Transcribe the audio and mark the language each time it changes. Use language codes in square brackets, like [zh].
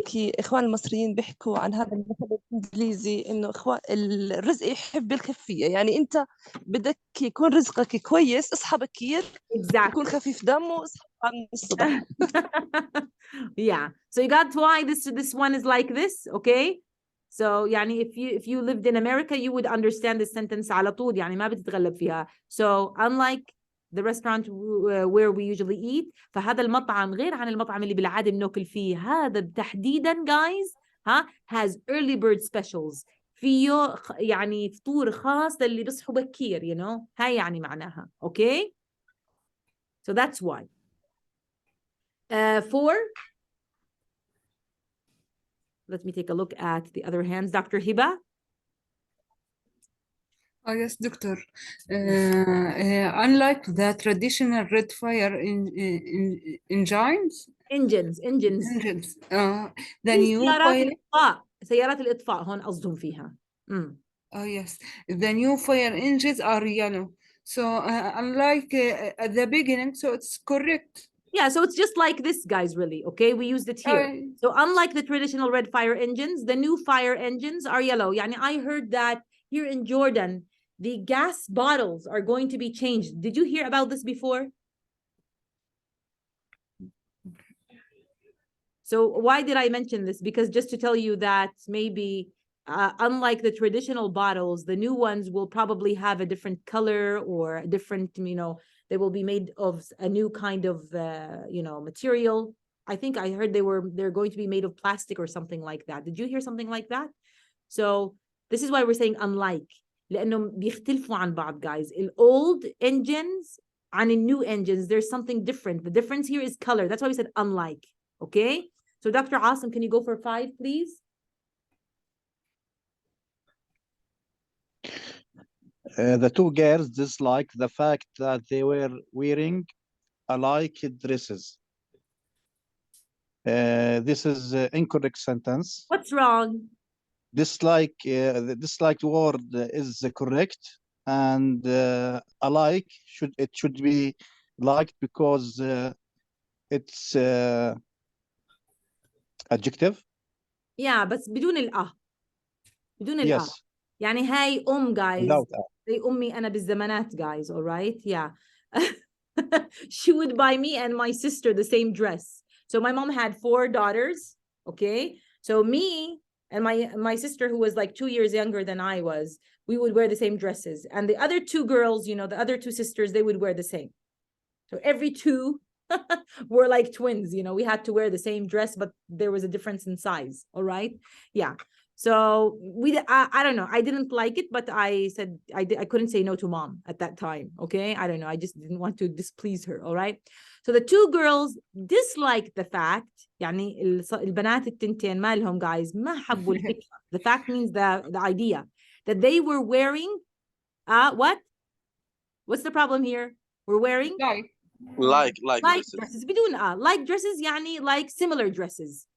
[ar] بحكي اخوان المصريين بيحكوا عن هذا المثل الانجليزي انه الرزق يحب الخفية، يعني انت بدك يكون رزقك كويس، اصحى بكير. [en] Exactly. [ar] يكون خفيف دم واصحى من الصبح. [en] Yeah. So you got why this one is like this, okay? So يعني if you lived in America you would understand this sentence [ar] على طول، يعني ما بتتغلب فيها. [en] So unlike the restaurant where we usually eat، فهذا المطعم غير عن المطعم اللي بالعادة بناكل فيه. [ar] هذا تحديدا [en] guys has early bird specials. [ar] فيه يعني فطور خاص للي بيصحوا بكير، هاي يعني معناها. [en] Okay? So that's why. 4. Let me take a look at the other hands. Dr. Hiba? Oh, yes, doctor. Unlike the traditional red fire engines, engines the [ar] في [en] new [ar] سيارات [en] fire. [ar] الإطفاء، سيارات الإطفاء هون قصدهم فيها. [en] Oh, yes. The new fire engines are yellow. So, unlike at the beginning, so it's correct. Yeah, so it's just like this, guys, really, okay? We used it here. So unlike the traditional red fire engines, the new fire engines are yellow. Yani I heard that here in Jordan, the gas bottles are going to be changed. Did you hear about this before? So why did I mention this? Because just to tell you that maybe unlike the traditional bottles, the new ones will probably have a different color or a different, they will be made of a new kind of, material. I think I heard they're going to be made of plastic or something like that. Did you hear something like that? So this is why we're saying unlike. [ar] لأنهم بيختلفوا عن بعض, guys. [en] The old engines and the new engines, there's something different. The difference here is color. That's why we said unlike. Okay? So Dr. Asim, can you go for 5, please? The two girls disliked the fact that they were wearing alike dresses. This is an incorrect sentence. What's wrong? The disliked word is correct, and alike should be liked because it's adjective. [ar] Yeah, بس بدون الأ. بدون الأ. [en] Yes. [ar] يعني هاي guys. [en] Without a. [ar] زي أمي أنا بالزمانات, [en] guys, all right? Yeah. She would buy me and my sister the same dress. So my mom had 4 daughters, okay? So me and my sister, who was like 2 years younger than I was, we would wear the same dresses. And the other 2 girls, the other 2 sisters, they would wear the same. So every 2 were like twins, we had to wear the same dress, but there was a difference in size, all right? Yeah. So I don't know. I didn't like it, but I said I couldn't say no to mom at that time. Okay, I don't know. I just didn't want to displease her. All right. So the 2 girls disliked the fact. [ar] يعني البنات التنتين مالهم, guys, ما حبوا الفكرة. [en] The fact means the idea that they were wearing what? What's the problem here? We're wearing like dresses. بدون like dresses يعني like similar dresses.